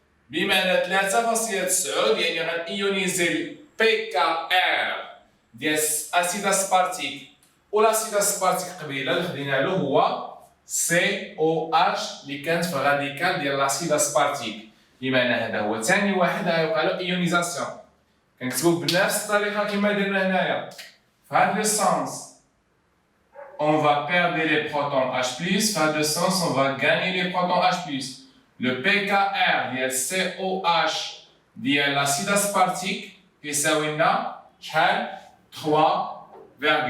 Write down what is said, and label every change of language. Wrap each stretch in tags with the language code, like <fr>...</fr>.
<ar>بمعنى 3.9 يعني غنيونيزي بي كا ار ديال اسيد اسبارتيك، والاسيد اسبارتيك قبيله اللي خدينا له هو سي او اتش اللي كانت في الراديكال ديال الاسيد اسبارتيك. بمعنى هذا هو ثاني واحد غيوقع له ايونيزاسيون. كنكتبو بنفس الطريقه كما درنا هنايا.</ar> <fr>في هذا لو سونس on va perdre les protons H+, dans le sens on va gagner les protons H+.</fr> <ar>Le pKr ديال COH ديال l'acide aspartique يساوي لنا شحال؟ 3.9.</ar>